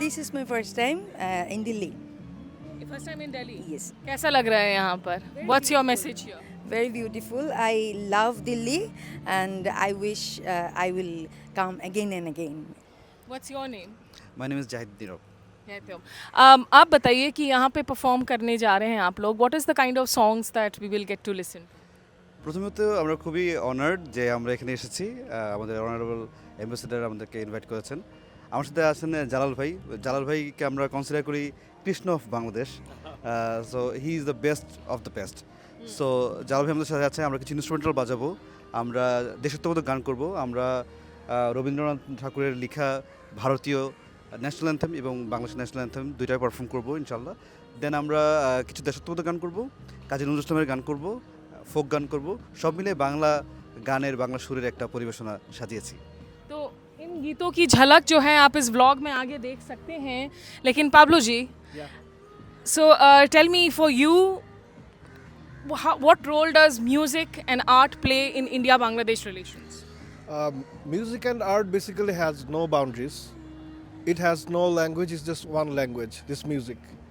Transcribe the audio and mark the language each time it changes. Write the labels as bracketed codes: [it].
[en] This is my first time in Delhi. First time in Delhi. Yes. [hi] कैसा लग रहा है यहाँ पर? [en] What's your message here? Very beautiful. I love Delhi, and I wish I will come again and again. What's your name? My name is Zahid दिनोब। [hi] कहते हो। आप बताइए कि यहाँ पे परफॉर्म करने जा रहे हैं आप लोग। [en] What is the kind of songs that we will get to listen to? [bn] প্রথমত আমরা খুবই অনার্ড যে আমরা এখানে এসেছি, আমাদের অনারেবল অ্যাম্বাসেডার আমাদেরকে ইনভাইট করেছেন। আমার সাথে আছেন জালাল ভাই। জালাল ভাইকে আমরা কনসিডার করি Krishna of Bangladesh. [en] so he is the best [bn] of the best. So Jalal ভাই আমাদের সাথে আছে, আমরা কিছু ইনস্ট্রুমেন্টাল বাজাবো, আমরা দেশাত্মবোধক গান করব, আমরা রবীন্দ্রনাথ ঠাকুরের লেখা ভারতীয় ন্যাশনাল অ্যান্থেম এবং বাংলাদেশ ন্যাশনাল অ্যান্থেম দুইটাই পারফর্ম করবো ইনশাল্লাহ। দেন আমরা কিছু দেশাত্মবোধক গান করব, কাজী নজরুল ইসলামের গান করব, ফোক গান করব, সব মিলে বাংলা গানের, বাংলা সুরের একটা পরিবেশনা সাজিয়েছি। [hi] तो इन गीतों की झलक जो है आप इस व्लॉग में आगे देख सकते हैं। लेकिन Pablo ji, [en] So tell me, for you what role does music and art play in India-Bangladesh relations? Music and art basically has no boundaries. It has no language, it's just one language, this music.